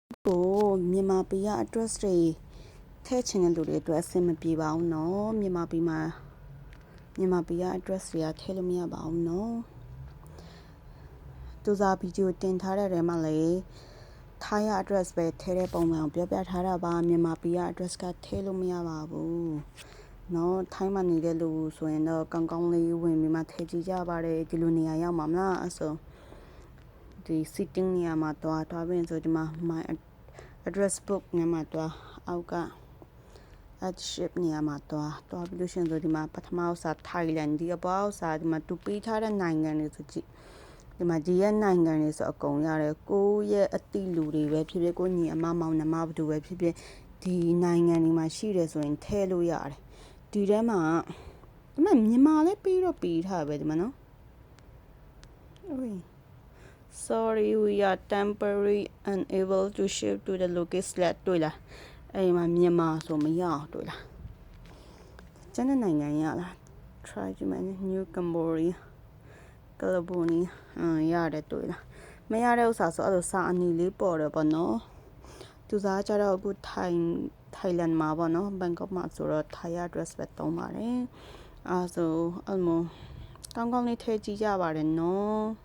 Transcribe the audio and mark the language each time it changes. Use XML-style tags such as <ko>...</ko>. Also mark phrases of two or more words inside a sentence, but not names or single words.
<my>ကိုမြန်မာပြည်က address တွေထည့်ချင်တဲ့လူတွေအတွက်အဆင်မပြေပါဘူးနော်မြန်မာပြည်က address တွေကထည့်လို့မရပါဘူးနော်သူစားဗီဒီယိုတင်ထားတဲ့ထဲမှာလေထိုင်းရ address ပဲထည့်တဲ့ပုံစံ ကိုပြောပြထားတာပါမြန်မာပြည်က address ကထည့်လို့မရပါဘူးနော်ထိုင်းမှာနေတဲ့လူဆိုရင်တော့ကောင်းကောင်းလေးဝင်ပြီးမှထည့်ကြည့်ကြပါတယ်ဒီလိုနေ ရာရောက်မှာမလားအဲ့ဆိုဒီ sitting နေရာမှာတွားပြီးဆိုဒီမှာ</my> <en>my address book</en> <my>နေရာမှာတွားအောက်က</my> <en>add ship</en> <my>နေရာမှာတွားပြီးလို့ရှိရင်ဆိုဒီမှာပထမဥစ္စာ Thailand ဒီအပေါ်ဥစ္စာဒီမှာသူပေးထားတဲ့နိုင်ငံတွေဆိုကြည့်ဒီမှာဒီရဲ့နိုင်ငံတွေဆိုအကုန်ရတယ်ကိုရဲ့အတိလူတွေပဲဖြစ်ဖြစ်ကိုညီအမမောင်နှမဘသူပဲဖြစ်ဖြစ်ဒီနိုင်ငံတွေမှာရှိတယ်ဆိုရင်ထည့်လို့ရတယ်ဒီထဲမှာဒီမှာမြန်မာလည်းပေးထားပဲဒီမှာနော်</my> <en>Sorry we are temporary unable to ship to the location</en> <my>တွေ့လားအဲ့မှာမြန်မာဆိုမရအောင်တွေ့ လားကျန်တဲ့နိုင်ငံရလား try ကြည့်မယ် New Cambodia California ရတယ်တွေ့လားမရတဲ့ဥစ္စာဆိုအဲ့လိုစာအနီလေးပေါ်တယ်ပေါ့နော်သူစားကြတော့အခု Thailand မှာပေါ့နော် Bangkok မှာဆိုတော့</my> <en>Thai address</en> <my>ပဲသုံးပါတယ်အဲ့ဆိုအဲ့လိုကောင်းကောင်းလေးထည့်ကြည့်ကြပါတယ်နော်</my>